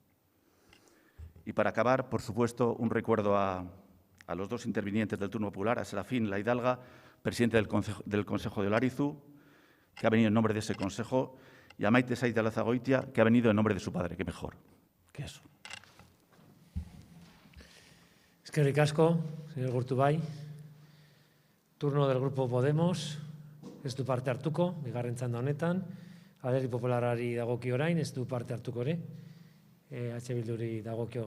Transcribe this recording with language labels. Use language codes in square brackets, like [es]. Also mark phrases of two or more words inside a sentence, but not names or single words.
[es] Y para acabar, por supuesto, un recuerdo a los dos intervinientes del turno popular, a Serafín La Hidalga, presidente del Consejo de Olarizu, que ha venido en nombre de ese consejo, y a Maite Said de Alazagoitia, que ha venido en nombre de su padre. Qué mejor que eso. [eu] Eskerrik asko, [es] señor Gurtubay. Turno del Grupo Podemos. [eu] Ez du parte hartuko, bigarren txanda honetan. Alderdi Popularrari dagokio orain, ez du parte hartuko ere. Bilduri dagokio.